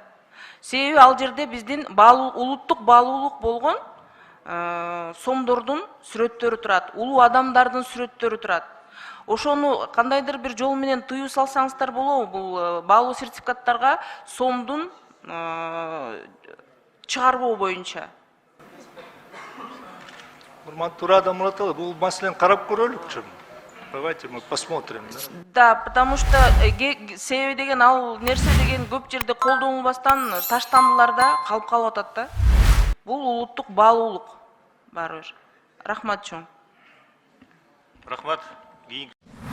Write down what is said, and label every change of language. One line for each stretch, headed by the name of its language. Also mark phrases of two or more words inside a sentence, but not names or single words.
Kyrgyz: Себеби ал жерде биздин улуттук баалуулук болгон сомдордун сүрөттөрү турат, улуу адамдардын сүрөттөрү турат. Ошону кандайдыр бир жол менен тыюу салсаңыздар болобу, бул баалуу сертификаттарга сомдун чыгарбоо боюнча? Урматтуу Рада Мураталиевна, бул маселени карап көрөлүкчү.
Russian: Давайте мы посмотрим. Да, потому что
Kyrgyz: себеби деген ал нерсе деген көп жерде колдонулбастан таштандыларда калып калып атат да. Бул улуттук баалуулук баары бир. Рахмат чоң. Рахмат.